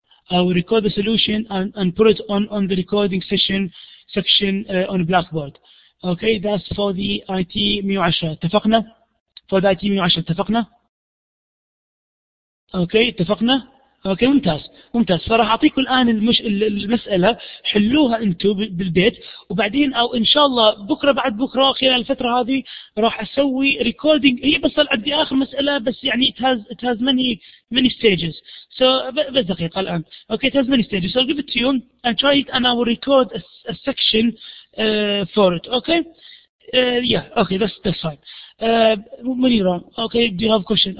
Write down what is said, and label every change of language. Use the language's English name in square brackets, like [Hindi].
[English] I will record the solution and put it on the recording section on Blackboard. Okay, that's for the IT 110. [Arabic] اتفقنا؟ [English] for the IT 110 [Arabic] اتفقنا؟ اوكي اتفقنا؟ اوكي ممتاز. فراح اعطيكم الان المسألة حلوها انتم بالبيت، وبعدين او ان شاء الله بكره بعد بكره خلال الفترة هذه راح اسوي ريكوردينج. هي بس عندي اخر مسألة بس، يعني [English] it has many stages. [Arabic] So بس دقيقة الان. [English] Okay, it has many stages. So I'll give it to you and try it and I will record a section for it. Okay? Yeah, okay, that's fine. Munira, okay, do you have a question?